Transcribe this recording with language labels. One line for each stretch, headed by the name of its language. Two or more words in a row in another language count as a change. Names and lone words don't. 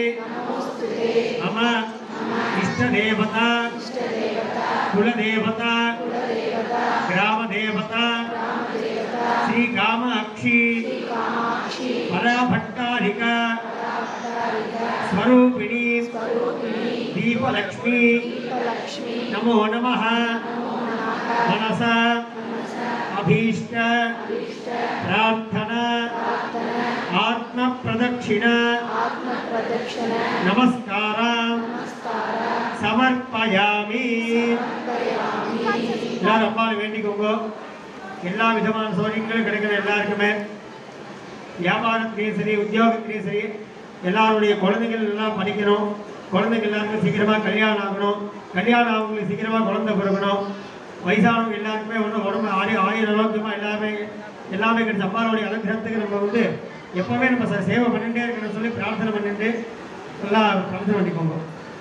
Sanskrit: मम इष्टदेवता कुलदेवता ग्रामदेवता श्री कामाक्षी पराभट्टारिका स्वरूपिणी दीपलक्ष्मी नमो नमः मनसा अभीष्ट प्रार्थना आत्म प्रदक्षिण नमस्कारां समर्पयामि
Tamil: எல்லாரும் அம்மாவை வேண்டிக்கோங்க எல்லா விதமான சௌகரியங்களும் கிடைக்கிற எல்லாருக்குமே வியாபாரத்திலையும் சரி உத்தியோகத்திலையும் சரி எல்லாருடைய குழந்தைகள் எல்லாம் படிக்கணும் குழந்தைகள் எல்லாருக்கும் சீக்கிரமாக கல்யாணம் ஆகணும் கல்யாணம் ஆகவங்களுக்கு சீக்கிரமாக குழந்தை பிறக்கணும் வயசானவங்க எல்லாருக்குமே ஒன்றும் உடம்பு ஆயிரம் ஆரோக்கியமாக எல்லாமே கிடைச்ச அம்மாவுடைய அலங்காரத்துக்கு நம்ம வந்து எப்போவுமே நம்ம சேவை பண்ணிகிட்டே இருக்கணும்னு சொல்லி பிரார்த்தனை பண்ணிட்டு எல்லாம் பிரார்த்தனை பண்ணிக்கோங்க